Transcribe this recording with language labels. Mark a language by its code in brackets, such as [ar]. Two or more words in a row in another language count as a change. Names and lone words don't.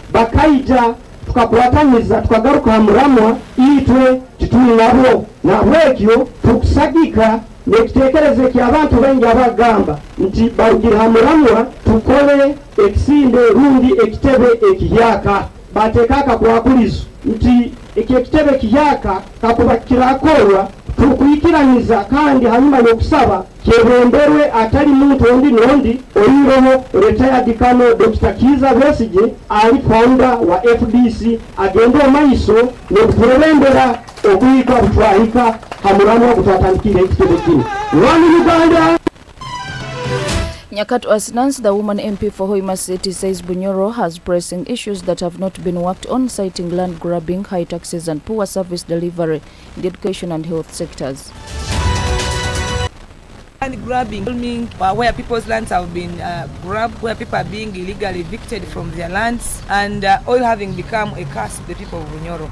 [nyo] bakaija tukakuwataniza tukagaruka muramwa itwe tituli nabo nabwekyo tukusagika nekitekereze ki abantu bengi abagamba nti barugira muramwa tukole ekisinde rundi ekitebe ekiyaka batekaka kwakulizo nti ekitebe kiyaka kakuba kirakorwa tukuyikiraniza kandi hanyuma yokusaba kebemberwe atari muntu ondi nondi oyiroho retired kano Dr. Kiza Besigye ali founder wa FDC agende omaiso nokuturembera okuyika butwahika hamuramwa kutatandikira ekitebe kino One Uganda. [en] Nyakato Asinans, the woman MP for Hoima City, says Bunyoro has pressing issues that have not been worked on, citing land grabbing, high taxes and poor service delivery in the education and health sectors. Land grabbing, where people's lands have been grabbed, where people are being illegally evicted from their lands, and oil having become a curse to the people of Bunyoro.